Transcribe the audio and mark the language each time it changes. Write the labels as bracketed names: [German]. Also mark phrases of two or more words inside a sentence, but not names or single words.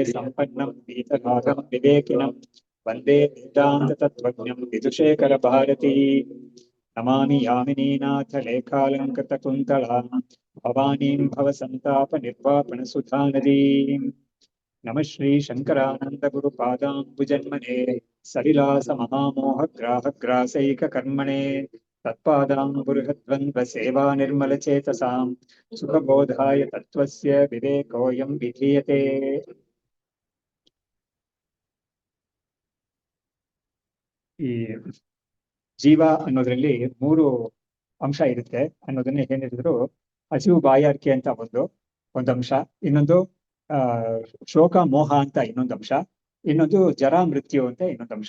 [Sanskrit] ಸಂಪನ್ನಂ ಪೀತಗಾಧಂ ವಿವೇಕಿನಂ ವಂದೇ ವೇದಾಂತ ತತ್ವಜ್ಞಂ ವಿದುಷೇಖರ ಭಾರತೀ ನಮಾಮಿ ಯಾಮಿನೀನಾಥ ಲೇಖಾಲಂಕೃತ ಕುಂತಳಾಂ ಭವಾನೀಂ ಭವಸಂತಾಪ ನಿರ್ವಾಪಣ ಸುಧಾನದೀಂ ನಮಃ ಶ್ರೀ ಶಂಕರಾನಂದ ಗುರು ಪಾದಾಂಬುಜನ್ಮನೆ ಸಲಿಲಾಸ ಮಹಾಮೋಹ ಗ್ರಾಹ ಗ್ರಾಸೈಕ ಕರ್ಮಣೆ ತತ್ಪಾದಾಂಬುರುಹದ್ವಂದ್ವ ಸೇವಾ ನಿರ್ಮಲ ಚೇತಸಾಂ ಸುಖಬೋಧಾಯ ತತ್ವಸ್ಯ ವಿವೇಕೋಯಂ ವಿಧೀಯತೆ. [Kannada] ಈ ಜೀವ ಅನ್ನೋದ್ರಲ್ಲಿ ಮೂರು ಅಂಶ ಇರುತ್ತೆ ಅನ್ನೋದನ್ನ ಏನಿದ್ರು, ಹಸಿವು ಬಾಯಾರಿಕೆ ಅಂತ ಒಂದು ಅಂಶ, ಇನ್ನೊಂದು ಶೋಕ ಮೋಹ ಅಂತ ಇನ್ನೊಂದು ಅಂಶ, ಇನ್ನೊಂದು ಜರ ಮೃತ್ಯು ಅಂತ ಇನ್ನೊಂದು ಅಂಶ.